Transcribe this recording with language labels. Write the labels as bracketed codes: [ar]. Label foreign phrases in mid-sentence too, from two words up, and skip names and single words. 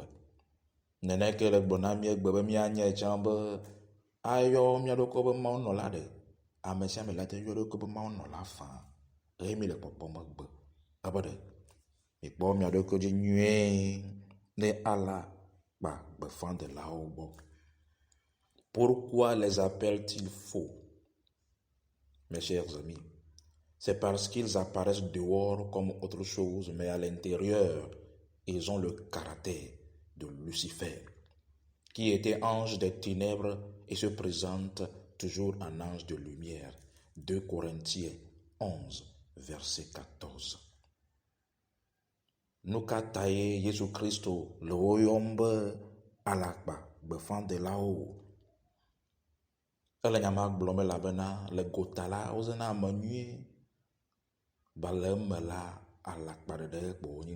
[ee] Neneke le gblɔ na mi egbe be mianye tsã be ayɔ mia ɖokui be mawunɔla ɖe. Ame sia ame la te yɔ ɖokui be mawunɔla faa eye mi le kpɔkpɔ megbe ebe ɖe mikpɔ mia ɖokui dzi nyuie ne alakpa gbefãdelawo gbɔ. [fr] Pourquoi les appellent-ils faux? Mes chers amis, c'est parce qu'ils apparaissent dehors comme autre chose, mais à l'intérieur, ils ont le caractère de Lucifer, qui était ange des ténèbres et se présente toujours en ange de lumière. 2 Corinthiens 11, verset 14. [ee] Nukataye Yesu Kristo le oyombe alakpa gbefãdelawo. Ele nyama gblɔm elabena le gota la wozena ame nyuie, ba le eme la alakpa ɖeɖe kpo wonye.